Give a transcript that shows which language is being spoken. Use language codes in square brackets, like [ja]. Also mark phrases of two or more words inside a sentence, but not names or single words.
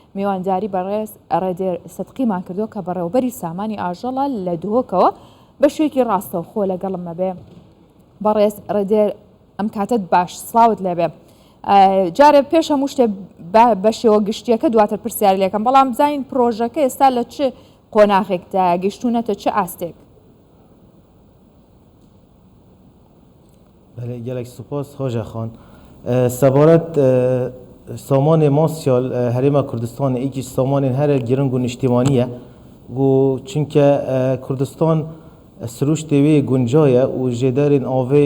[ckb] میوانداری بەڕێز ڕێدێر سەدقیمان کردو کە بەڕێوەبەری سامانی ئاژەڵە لە دهۆکەوە بەشێکی ڕاستەوخۆ لەگەڵمە بێ. بەڕێز ڕێدێر ئەم کاتت باش سڵاوت لێبێ. جارێ پێش هەموو شتێ بە شێوە گشتیەکە دواتر پرسیار لێکم، بەڵام بزانین پرۆژەکە ئێستا لە چ قۆناغێکدا گەیشتوونەتە چه ئاستێک؟ [ku] gelek spas Hoca Xan. Sebaret samanê Masyal Herêma Kurdistanê êkî samanên here giring û niştimaniye û çunke Kurdistan siruştê wê gunca ye û jêderên avê